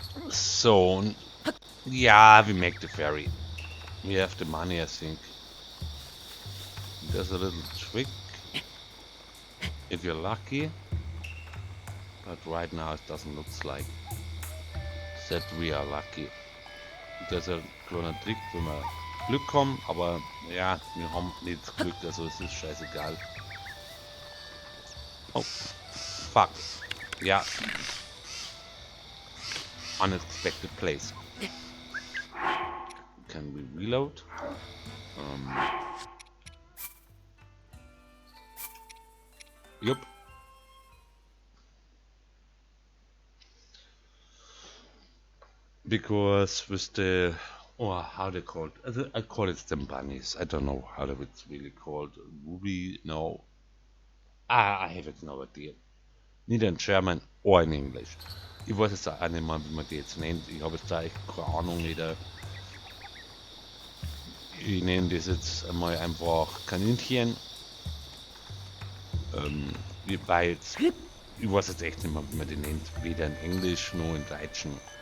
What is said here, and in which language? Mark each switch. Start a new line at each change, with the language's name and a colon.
English: So, yeah, we make the ferry. We have the money, I think. There's a little trick, if you're lucky, but right now it doesn't look like that we are lucky.
German: Das ist ein kleiner Trick, wenn wir Glück haben, aber ja, wir haben nicht Glück, also es ist scheißegal.
English: Oh, fuck. Ja. Unexpected place. Can we reload? Yup. Because with the how they called? I call it them bunnies. I don't know how it's really called. Ruby? No. I have it no idea. Neither in German or in English.
German: Ich weiß jetzt auch nicht mal, wie man die jetzt nennt. Ich habe jetzt da echt keine Ahnung. Ich nenne das jetzt einmal einfach Kaninchen. Weil jetzt, ich weiß jetzt echt nicht mehr, wie man die nennt. Weder in Englisch noch in Deutschen.